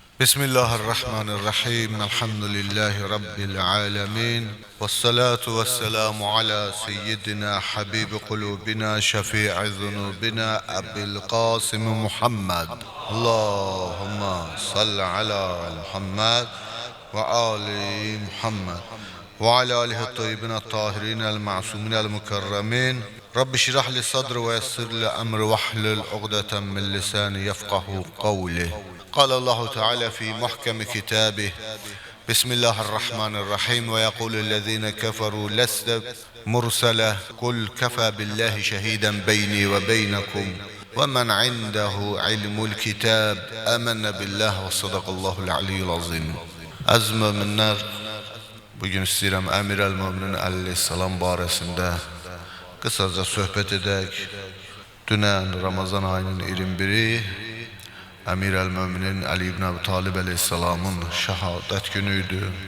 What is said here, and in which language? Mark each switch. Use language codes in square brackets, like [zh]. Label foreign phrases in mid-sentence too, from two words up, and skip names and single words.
[ar] بسم الله الرحمن الرحيم. الحمد لله رب العالمين. والصلاة والسلام على سيدنا حبيب قلوبنا شفيع ذنوبنا أبي القاسم محمد. اللهم صل على محمد وآل محمد وعلى آله الطيبين الطاهرين المعصومين المكرمين. رب اشرح لي صدري ويسر لي أمري واحلل عقدة من لساني يفقهوا قولي. قال الله تعالى في محكم كتابه بسم الله الرحمن الرحيم ويقول الذين كفروا لست مرسلة قل كفى بالله شهيدا بيني وبينكم ومن عنده علم الكتاب آمن بالله وصدق الله العلي العظيم. [az] Əziz möminlər, bugün istəyirəm Əmir el-Möminin əleyhissalam barəsində qısaca söhbət edək. Dünən Ramazan ayının 21-i Əmir el-Möminin Ali ibn Əbi Talib əleyhissalamın şəhadət günüydü.